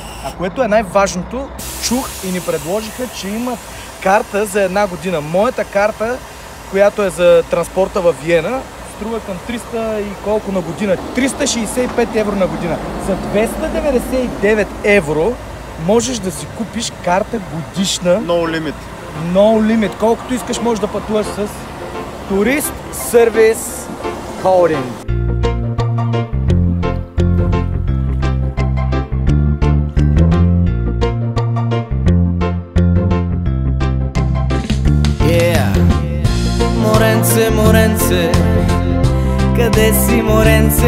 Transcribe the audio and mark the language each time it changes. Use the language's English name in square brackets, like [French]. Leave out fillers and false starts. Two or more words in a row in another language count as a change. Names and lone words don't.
[Bulgarian] А което е най-важното, чух и ни предложиха, че имат карта за една година. Моята карта, която е за транспорта във Виена, струва към 300 и колко на година? 365 евро на година. За 299 евро можеш да си купиш карта годишна. [English] No limit. No limit. [Bulgarian] Колкото искаш можеш да пътуваш с Турист сервис холдинг. Моренце, моренце, къде си, моренце?